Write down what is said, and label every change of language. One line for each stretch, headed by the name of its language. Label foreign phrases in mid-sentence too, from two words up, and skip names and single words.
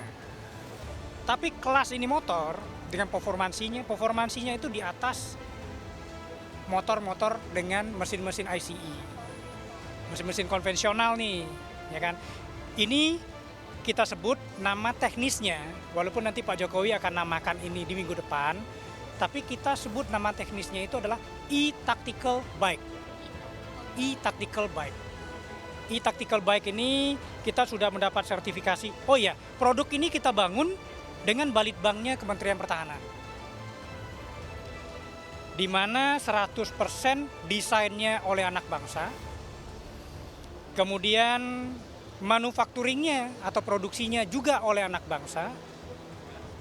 Indonesian: Tapi kelas ini motor dengan performansinya itu di atas motor-motor dengan mesin-mesin ICE. Mesin-mesin konvensional nih, ya kan. Ini kita sebut nama teknisnya, walaupun nanti Pak Jokowi akan namakan ini di minggu depan, tapi kita sebut nama teknisnya itu adalah E-Tactical Bike. E-Tactical Bike. E-Tactical Bike ini kita sudah mendapat sertifikasi. Oh iya, produk ini kita bangun dengan Balitbangnya Kementerian Pertahanan. Di mana 100% desainnya oleh anak bangsa. Kemudian manufakturingnya atau produksinya juga oleh anak bangsa.